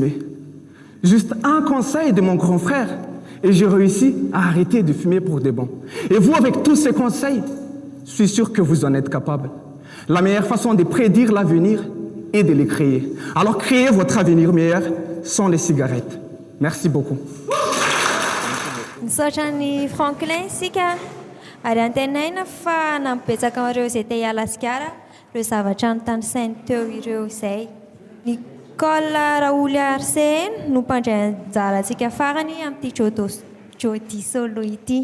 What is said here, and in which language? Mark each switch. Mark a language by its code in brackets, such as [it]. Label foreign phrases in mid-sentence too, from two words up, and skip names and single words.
[fr] » Juste un conseil de mon grand frère et j'ai réussi à arrêter de fumer pour de bon. Et vous, avec tous ces conseils, je suis sûr que vous en êtes capable. La meilleure façon de prédire l'avenir est de les créer. Alors créez votre avenir meilleur sans les cigarettes. Merci beaucoup. [mg] Nisaotran'ny Franklin sika ary antenaina fa nampibetsaka ireo izay te hiala asikara ireo zavatra notanisainy teo ireo izay. Nicole Raoul Arsène no mpandray anjarantsika farany amin'ity Jody Solo ity.